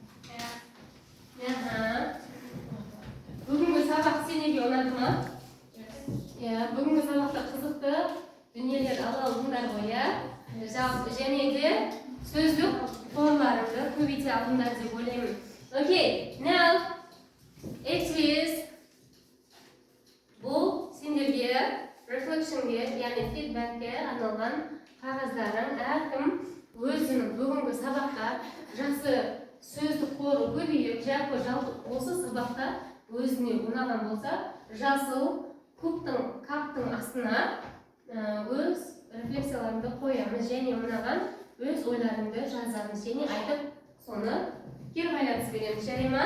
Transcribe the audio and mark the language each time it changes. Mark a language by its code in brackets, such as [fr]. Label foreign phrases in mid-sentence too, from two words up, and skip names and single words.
[kk] Бүгінгі сабақ сенеге ұнады ма? Бүгінгі сабақта қызықты дүниелер ала алдыңдар ғой, және де сөздік формаларды көбейте алдыңдар деп ойлаймын. [en] Okay, now it is [kk] бұл сендерге reflectionге, яғни feedbackке арналған қағаздарың. Әркім өзінің бүгінгі сабақта жақсы сөздік қоры көбейіп, жалпы осы сабақта өзіне ұнаған болса, жасыл каптың астына өз рефлексияларыңды қоямыз және ұнаған өз ойларыңды жазамыз және айтып соны кері байланыс береміз, жарай ма?